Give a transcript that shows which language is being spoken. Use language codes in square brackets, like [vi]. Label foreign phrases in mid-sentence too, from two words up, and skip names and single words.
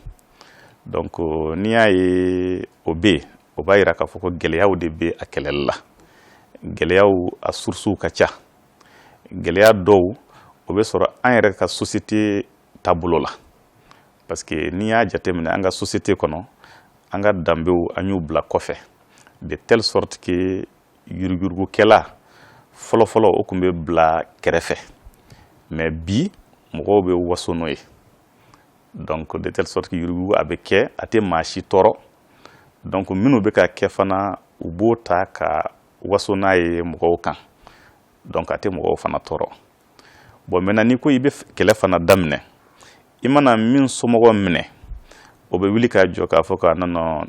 [bm] donc n'i y'a ye o bɛ yen o b'a jira k'a fɔ ko gɛlɛyaw de bɛ a kɛlɛli la gɛlɛyaw a sources ka ca gɛlɛya dɔw o bɛ sɔrɔ an yɛrɛ ka société taabolo la parce que n'i y'a jateminɛ an ka société kɔnɔ an ka danbew an y'u bila kɔfɛ [fr] de telle sorte que [bm] yuruguyurugukɛla fɔlɔfɔlɔ o tun bɛ bila kɛrɛfɛ mais bi mɔgɔw bɛ waso n'o ye [fr] donc de telle sorte que [bm] yuruguyurugu a bɛ kɛ a tɛ maa si tɔɔrɔ donc minnu bɛ ka kɛ fana u b'o ta ka waso n'a ye mɔgɔw kan donc a tɛ mɔgɔw fana tɔɔrɔ bon maintenant n'i ko i bɛ kɛlɛ fana daminɛ i mana min somɔgɔ minɛ o bɛ wuli ka jɔ k'a fɔ ka non